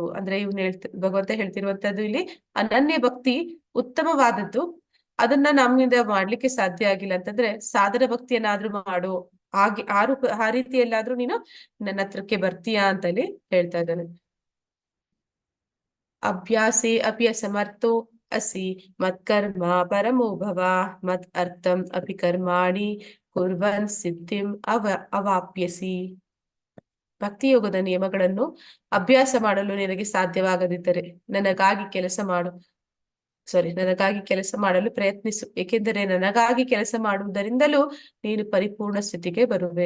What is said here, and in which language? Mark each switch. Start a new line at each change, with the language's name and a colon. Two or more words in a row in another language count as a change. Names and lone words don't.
Kannada: ಅಂದ್ರೆ ಭಗವಂತ ಹೇಳ್ತಿರುವಂತದ್ದು ಇಲ್ಲಿ ಅನನ್ಯ ಭಕ್ತಿ ಉತ್ತಮವಾದದ್ದು. ಅದನ್ನ ನಮ್ಮಿಂದ ಮಾಡ್ಲಿಕ್ಕೆ ಸಾಧ್ಯ ಆಗಿಲ್ಲ ಅಂತಂದ್ರೆ ಸಾಧನ ಭಕ್ತಿಯನ್ನಾದ್ರೂ ಮಾಡು, ಹಾಗೆ ಆ ರೀತಿಯಲ್ಲಾದ್ರೂ ನೀನು ನನ್ನ ಹತ್ರಕ್ಕೆ ಬರ್ತೀಯಾ ಅಂತ ಇಲ್ಲಿ ಹೇಳ್ತಾ ಇದ್ದಾನೆ.
Sanskrit: ಅಭ್ಯಾಸೇ ಅಪಿ ಅಸಮರ್ಥೋ ಅಸಿ ಮತ್ಕರ್ಮ ಪರಮೋ ಭವ ಮತ್ ಅರ್ಥಂ ಅಪಿ ಕರ್ಮಾಣಿ ಕುರ್ವನ್ ಸಿದ್ಧಿಂ ಅವಾಪ್ಯಸಿ.
Kannada: ಭಕ್ತಿಯೋಗದ ನಿಯಮಗಳನ್ನು ಅಭ್ಯಾಸ ಮಾಡಲು ನಿನಗೆ ಸಾಧ್ಯವಾಗದಿದ್ದರೆ ನನಗಾಗಿ ಕೆಲಸ ಮಾಡಲು ಪ್ರಯತ್ನಿಸು, ಏಕೆಂದರೆ ನನಗಾಗಿ ಕೆಲಸ ಮಾಡುವುದರಿಂದಲೂ ನೀನು ಪರಿಪೂರ್ಣ ಸ್ಥಿತಿಗೆ ಬರುವೆ.